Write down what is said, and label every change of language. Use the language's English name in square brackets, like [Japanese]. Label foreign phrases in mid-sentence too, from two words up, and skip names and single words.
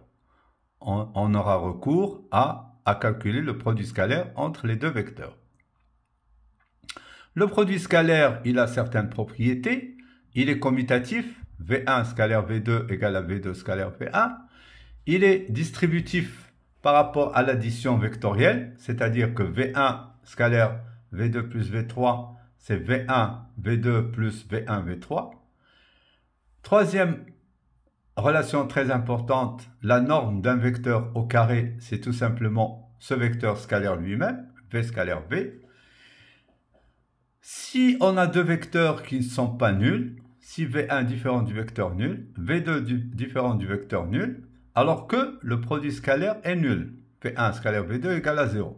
[French] On aura recours à calculer le produit scalaire entre les deux vecteurs. Le produit scalaire, il a certaines propriétés. Il est commutatif, V1 scalaire V2 égale à V2 scalaire V1. Il est distributif par rapport à l'addition vectorielle, c'est-à-dire que V1 scalaire V2 plus V3, c'est V1, V2 plus V1, V3. Troisième relation très importante, la norme d'un vecteur au carré, c'est tout simplement ce vecteur scalaire lui-même, V scalaire V. Si on a deux vecteurs qui ne sont pas nuls, si V1 différent du vecteur nul, V2 différent du vecteur nul, alors que le produit scalaire est nul, V1 scalaire V2 égale à 0.